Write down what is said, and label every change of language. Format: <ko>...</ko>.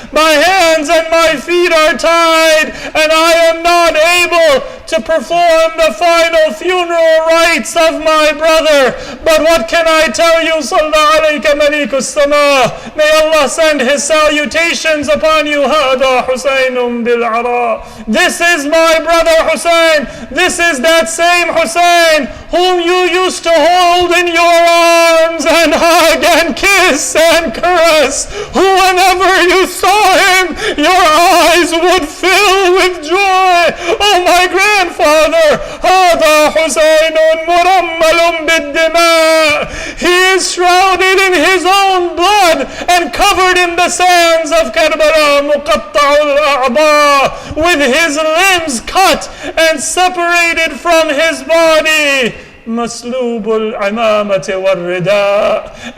<en>My hands and my feet are tied and I am not able to perform the final funeral rites of my brother. But what can I tell you?</en> <ar>Sallallahu alayka malikus sama.</ar> <en>May Allah send His salutations upon upon you,</en> <ar>هَذَا حُسَيْنٌ بِالْعَرَى.</ar> <en>This is my brother Hussein. This is that same Hussein whom you used to hold in your arms and hug and kiss and caress. Who whenever you saw him, your eyes would fill with joy. Oh my grandfather,</en> <ar>هَذَا حُسَيْنٌ مُرَمَّلٌ بِالدِّمَاءِ.</ar> <en>He is shrouded in his own blood and covered in the sands of Karbala,</en> <ar>مُقَطَّعُ الْأَعْضَاءِ,</ar> <en>with his limbs cut and separated from his body.</en> <ar>مَسْلُوبُ الْعِمَامَةِ وَالرِّدَاءِ.</ar>